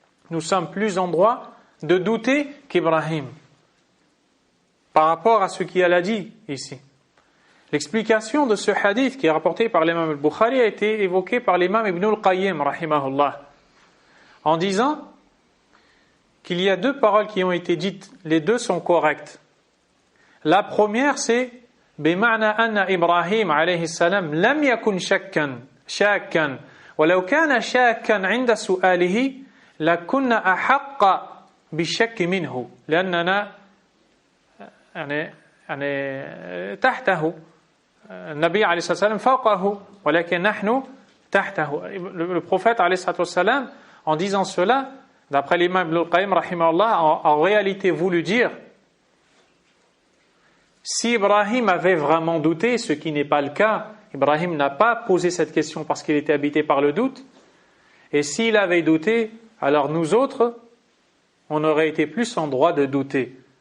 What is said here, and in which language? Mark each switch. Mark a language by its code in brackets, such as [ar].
[fr] Nous sommes plus en droit de douter qu'Ibrahim par rapport à ce qu'il a dit ici. L'explication de ce hadith qui est rapporté par l'imam Al-Bukhari a été évoquée par l'imam Ibn Al-Qayyim rahimahullah en disant qu'il y a deux paroles qui ont été dites, les deux sont correctes. La première c'est [ar] بمعنى أن إبراهيم عليه السلام لم يكن شاكا ولو كان شاكا عند سؤاله لكنا أحق بالشك منه لأننا يعني تحته النبي عليه الصلاة والسلام فوقه ولكن نحن تحته. [fr] Le prophète [ar] عليه الصلاة والسلام [fr] en disant cela, d'après l'imam Ibn al-Qayyim rahimahullah, en réalité voulu dire si Ibrahim avait vraiment douté, ce qui n'est pas le cas, Ibrahim n'a pas posé cette question parce qu'il était habité par le doute, et s'il avait douté, alors nous autres, on aurait été plus en droit de douter.